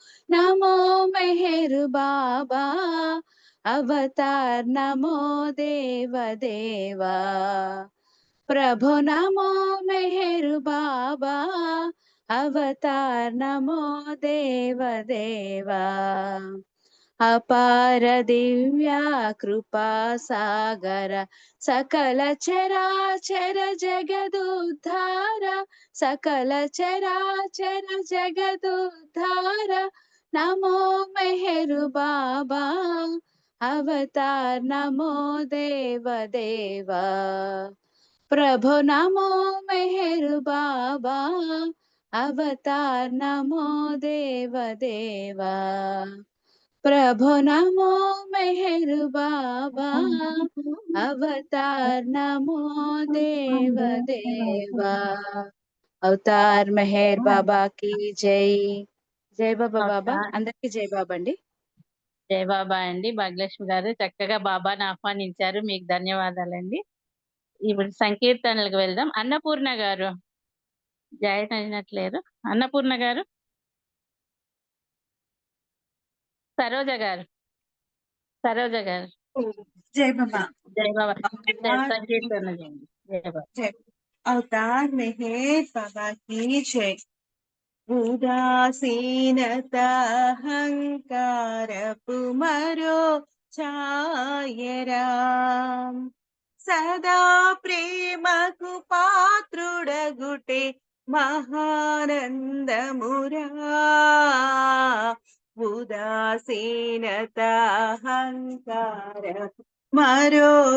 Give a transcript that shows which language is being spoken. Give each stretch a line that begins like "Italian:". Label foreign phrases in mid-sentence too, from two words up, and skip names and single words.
Hindi: नमो मेहर बाबा अवतार नमो देव देवा। प्रभु नमो मेहर बाबा अवतार नमो देव देवा। अपार दिव्या कृपा सागर सकल चराचर जगदुद्धार सकल चराचर जगदुद्धार नमो मेहर बाबा अवतार नमो देव देवा। प्रभु नमो मेहर बाबा अवतार नमो देव देवा। प्रभु नमो मेहर बाबा अवतार नमो देव देवा। अवतार मेहर बाबा की जय।
Telugu: జై బాబా బాబా అందరికీ జై బాబా అండి। జై బాబా అండి. భాగ్యలక్ష్మి గారు చక్కగా బాబాని ఆహ్వానించారు. మీకు ధన్యవాదాలండి. ఇప్పుడు సంకీర్తనలకు వెళ్దాం. అన్నపూర్ణ గారు జాయిన్ అయినట్లేరు. అన్నపూర్ణ గారు, సరోజ గారు
Hindi: जय बाबा।
Telugu: జై బాబా
Hindi: अवतार
Telugu: సంకీర్తన చేయండి. జై బాబా.
Hindi: जय अवतार मेहर बाबा की जय।
Telugu: ఉదాసీనత అహంకార పుమరో ఛాయరాం సదా ప్రేమకు పాత్రుడగుటే మహానందమురా ఉదాసీనత అహంకార మరో